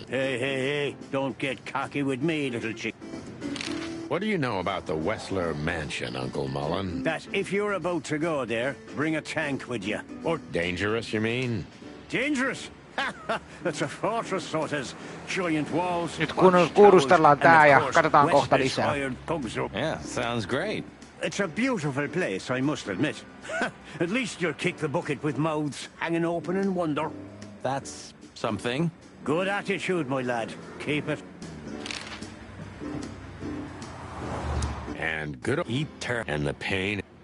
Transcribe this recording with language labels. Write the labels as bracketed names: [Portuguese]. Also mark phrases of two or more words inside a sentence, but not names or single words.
[English] Hey, don't get cocky with me, little chick. What do you know about the Wessler Mansion, Uncle Mullen? That if you're about to go there, bring a tank with you. Or dangerous, you mean? Dangerous? That's a fortress, so it has giant walls. [Finnish] Nyt kuulustellaan tää ja katsotaan kohta lisää. [English] Yeah, sounds great. It's a beautiful place, I must admit. At least you'll kick the bucket with mouths hanging open in wonder. That's something. Good attitude, my lad. Keep it. And good and the pain.